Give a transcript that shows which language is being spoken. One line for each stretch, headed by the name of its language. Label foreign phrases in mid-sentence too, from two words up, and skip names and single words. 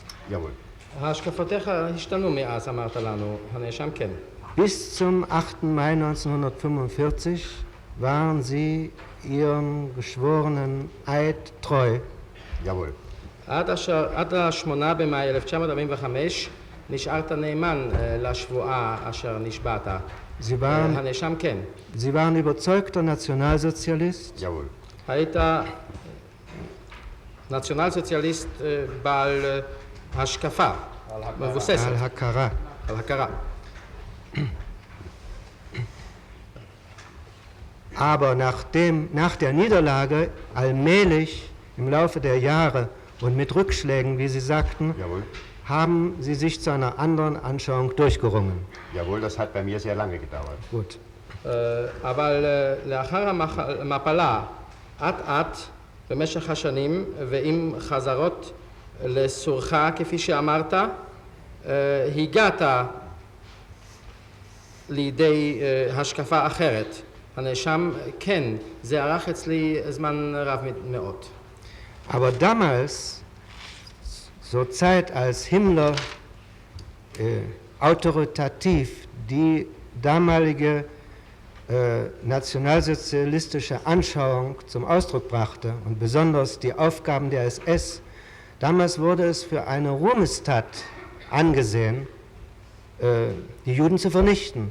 German: Jawohl.
Hebrew: השקפותיך השתנו מאז, אמרת לנו, הנאשם כן.
German: Bis zum 8. Mai 1945 waren Sie Ihrem geschworenen Eid treu. Jawohl.
Hebrew: עד ה-8 במאי 1945 נשארת נאמן לשבועה אשר נשבעת. הנאשם כן.
German: Sie waren überzeugter Nationalsozialist. Jawohl.
Hebrew: היית נציונל-סוציאליסט בעל השקפה, מבוססת. על הכרה. על הכרה.
German: Aber nach der Niederlage allmählich im Laufe der Jahre und mit Rückschlägen, wie Sie sagten, Jawohl. haben Sie sich zu einer anderen Anschauung durchgerungen. Jawohl, das hat bei mir sehr lange gedauert. Gut.
Hebrew: אבל לאחר המפלה, אט-אט, במשך השנים, ועם חזרות לסורך, כפי שאמרת, הגעת לידי השקפה אחרת. הנאשם, כן, זה ארך אצלי זמן רב מאוד.
German: Aber damals, zur Zeit, als Himmler autoritativ die damalige nationalsozialistische Anschauung zum Ausdruck brachte und besonders die Aufgaben der SS, damals wurde es für eine Ruhmestat angesehen, die Juden zu vernichten.